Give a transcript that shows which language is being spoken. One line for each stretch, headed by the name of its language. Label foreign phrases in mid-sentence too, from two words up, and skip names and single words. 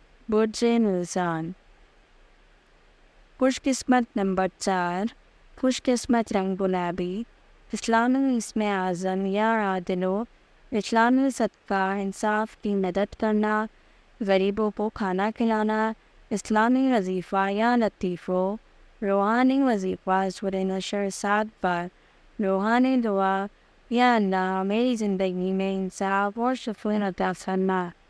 Urdu: برج میزان۔ خوش قسمت نمبر 4، خوش قسمت رنگ گلابی۔ اسلامی اسم اعظم
Arabic: یا عادلو،
Urdu: اسلامی صدقہ انصاف کی مدد کرنا، غریبوں کو کھانا کھلانا، اسلامی وظیفہ
Arabic: یا لطیفو،
Urdu: روحانی وظیفہ سورہ نشر 7 بار، روحانی دعا یا اللہ میری زندگی میں انصاف اور سکون عطا فرما۔